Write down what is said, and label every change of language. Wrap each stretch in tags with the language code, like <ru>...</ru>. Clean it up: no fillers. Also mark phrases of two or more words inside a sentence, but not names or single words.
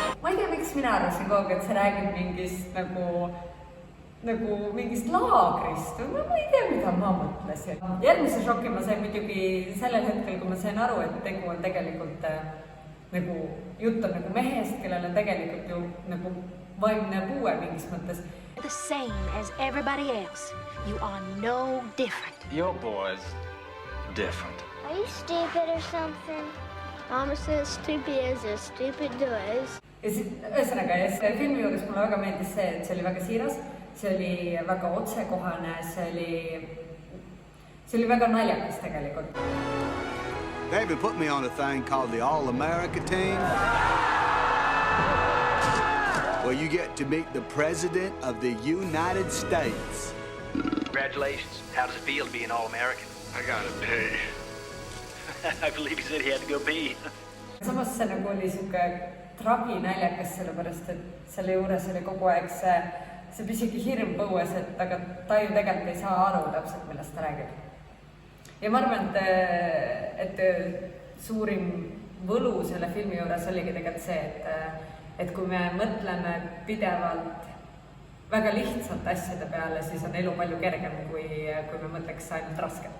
<et>Ma ei tea, miks mina arvasin kogu, et see räägib mingist nagu mingist laagrist. Ma ei tea, mida ma mõtlesin. Järgmise šoki ma sain muidugi sellel hetkel, kui ma sain aru, et tegu on tegelikult nagu jutt on nagu mehest, kellel on tegelikult ju nagu vaimne puue mingis mõttes.</et> <en>The same as everybody else. You are no different. Your boy's different. Are you stupid or something? Almost as stupid as a stupid does.</en> <et>Ja ühesõnaga, filmi juures mulle väga meeldis see, et see oli väga siiras, see oli väga otsekohane, see oli väga naljakas tegelikult.</et> <en>They even put me on a thing called the All-America team, where you get to meet the President of the United States. Congratulations. How does it feel to be an All-American? I gotta pee. I believe he said he had to go pee.</en> <et>Samas see nagu oli siuke traginaljakas, sellepärast et selle juures oli kogu aeg see pisigi hirm põues, aga ta ju tegelikult ei saa aru täpselt, millest ta räägib. Ja ma arvan, et suurim võlu selle filmi juures oligi tegelikult see, et kui me mõtleme pidevalt väga lihtsalt asjade peale, siis on elu palju kergem, kui me mõtleks ainult rasket.</et>